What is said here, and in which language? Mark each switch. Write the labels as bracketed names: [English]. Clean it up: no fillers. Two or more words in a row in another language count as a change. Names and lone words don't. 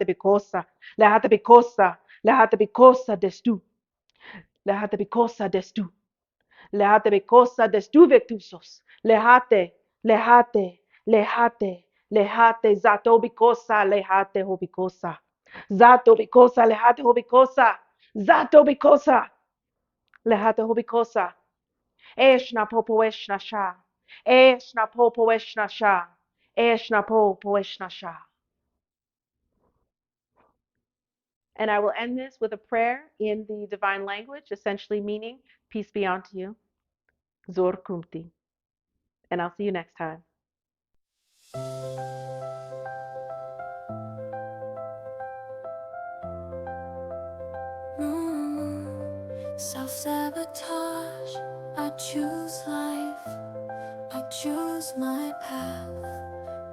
[English] bikosa, lehate bikosa, lehate bikosa destu, lehate bikosa destu, lehate bikosa destu vectusos, lehate, lehate, lehate, lehate, zato bikosa, lehate hobikosa, zato bikosa, lehate hobikosa, zato bikosa, lehate hobikosa, eshna popo eshna sha, eshna popo eshna sha, eshna popo eshna sha. And I will end this with a prayer in the divine language, essentially meaning, peace be unto you, Zor Kumti. And I'll see you next time. Self-sabotage, I choose life, I choose my path.